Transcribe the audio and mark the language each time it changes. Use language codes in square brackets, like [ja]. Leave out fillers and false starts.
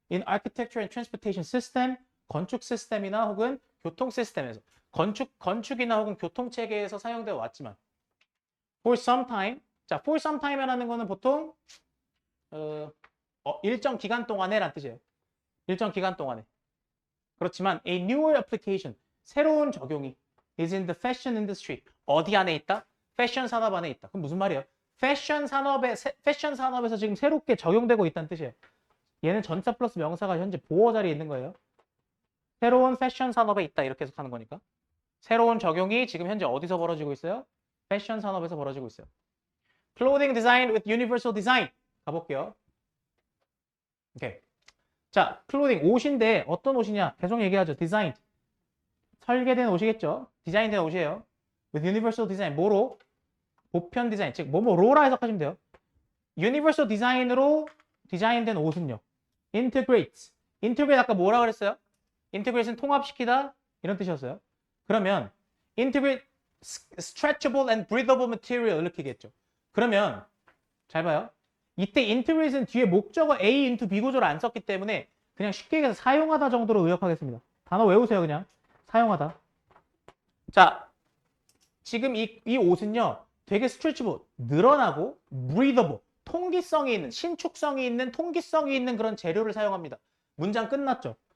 [en] in architecture and transportation system, [ko] 건축 시스템이나 혹은 교통 시스템에서 건축이나 혹은 교통 체계에서 사용되어 왔지만 [en] for some time. [ko] 자, [en] for some time [ko] 이라는 거는 보통 일정 기간 동안에 라는 뜻이에요. 일정 기간 동안에. 그렇지만 [en] a newer application, [ko] 새로운 적용이 [en] is in the fashion industry. [ko] 어디 안에 있다? 패션 산업 안에 있다. 그럼 무슨 말이에요? 패션 산업에서 지금 새롭게 적용되고 있다는 뜻이에요. 얘는 전사 플러스 명사가 현재 보어 자리에 있는 거예요. 새로운 패션 산업에 있다 이렇게 해석하는 거니까. 새로운 적용이 지금 현재 어디서 벌어지고 있어요? 패션 산업에서 벌어지고 있어요. [en] Clothing design with universal design. [ko] 가볼게요. 오케이. 자, clothing 옷인데 어떤 옷이냐? 계속 얘기하죠. design. 설계된 옷이겠죠. 디자인된 옷이에요. [en] with universal design. [ko] 뭐로? 보편 디자인. 즉 뭐뭐로라 해석하시면 돼요. universal design으로 디자인된 옷은요. integrate. integrate 아까 뭐라 그랬어요? integrate는 통합시키다 이런 뜻이었어요. 그러면 [en] integrate stretchable and breathable material [ko] 이렇게겠죠. 그러면 잘 봐요. 이때 integrate는 뒤에 목적어 A into B 구조를 안 썼기 때문에 그냥 쉽게 얘기해서 사용하다 정도로 의역하겠습니다. 단어 외우세요. 그냥 사용하다. 자, 지금 이 옷은요 되게 stretchable, 늘어나고 breathable, 통기성이 있는, 신축성이 있는, 통기성이 있는 그런 재료를 사용합니다. 문장 끝났죠.